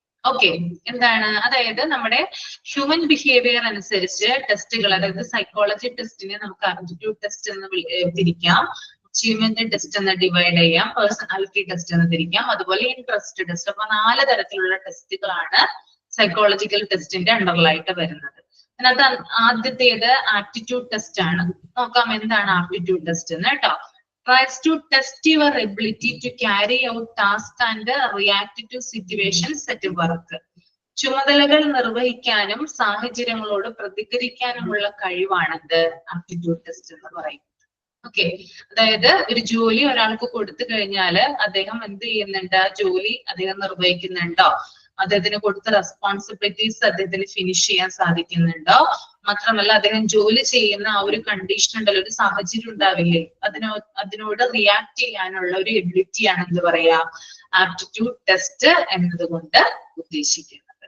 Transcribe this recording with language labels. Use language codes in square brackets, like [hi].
[ml] Okay, എന്താണ്, അതായത് നമ്മുടെ ഹ്യൂമൻ ബിഹേവിയർ അനുസരിച്ച് ടെസ്റ്റുകൾ, അതായത് സൈക്കോളജി ടെസ്റ്റിനെ നമുക്ക് ആപ്റ്റിറ്റ്യൂഡ് ടെസ്റ്റ് എന്ന് തിരിക്കാം, അച്ചീവ്മെന്റ് ടെസ്റ്റ് എന്ന് ഡിവൈഡ് ചെയ്യാം, പേഴ്സണാലിറ്റി ടെസ്റ്റ് എന്ന് തിരിക്കാം, അതുപോലെ ഇൻട്രസ്റ്റ് ടെസ്റ്റ്. അപ്പൊ 4 തരത്തിലുള്ള ടെസ്റ്റുകളാണ് സൈക്കോളജിക്കൽ ടെസ്റ്റിന്റെ അണ്ടറിലായിട്ട് വരുന്നത്. അതിനകത്ത് ആദ്യത്തേത് ആപ്റ്റിറ്റ്യൂഡ് ടെസ്റ്റ് ആണ്. നോക്കാം എന്താണ് ആപ്റ്റിറ്റ്യൂഡ് ടെസ്റ്റ് എന്ന് കേട്ടോ. [en] Tries to test your ability to carry out tasks and react to situations at work. [ml] ചുമതലകൾ നിർവഹിക്കാനും സാഹചര്യങ്ങളോട് പ്രതികരിക്കാനുമുള്ള കഴിവാണത് ആപ്റ്റിറ്റ്യൂഡ് ടെസ്റ്റ് എന്ന് പറയുന്നത്. ഓക്കെ, അതായത് ഒരു ജോലി ഒരാൾക്ക് കൊടുത്തു കഴിഞ്ഞാൽ അദ്ദേഹം എന്ത് ചെയ്യുന്നുണ്ട്, ആ ജോലി അദ്ദേഹം നിർവഹിക്കുന്നുണ്ടോ, അദ്ദേഹത്തിന് കൊടുത്ത റെസ്പോൺസിബിലിറ്റീസ് അദ്ദേഹത്തിന് ഫിനിഷ് ചെയ്യാൻ സാധിക്കുന്നുണ്ടോ, മാത്രമല്ല അദ്ദേഹം ജോലി ചെയ്യുന്ന ആ ഒരു കണ്ടീഷൻ ഉണ്ടല്ലോ, ഒരു സാഹചര്യം ഉണ്ടാവില്ലേ, അതിനോട് റിയാക്ട് ചെയ്യാനുള്ള ഒരു എബിലിറ്റിയാണ് എന്ത് പറയാ, ആപ്റ്റിറ്റ്യൂഡ് ടെസ്റ്റ് എന്നതുകൊണ്ട് ഉദ്ദേശിക്കുന്നത്.